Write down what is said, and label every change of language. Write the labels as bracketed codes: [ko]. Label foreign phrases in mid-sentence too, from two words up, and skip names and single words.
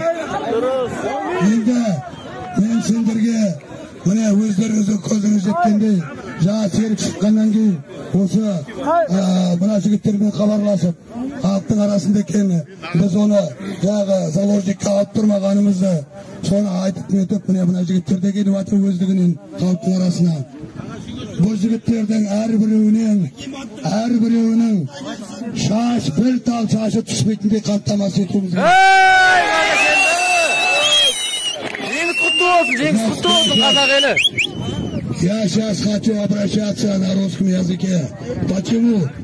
[kk] Енді мен сендерге міне өздеріңіздің көзіңіз жеткендей, жаңа Серік шыққаннан кейін осы мына жігіттермен хабарласып, халықтың арасында екені, біз оны жаңағы заложникке алып тұрмағанымызды соны айтып нетіп, мына жігіттер де келіп жатыр өздігінен халықтың арасына. Бұл жігіттердің әрбіреуінің бір тал шашы түспейтіндей қамтамасыз етуіміз керек. Жеңіс құтты болсын, қазақ елі. [ru] Я сейчас хочу обращаться на русском языке. Почему?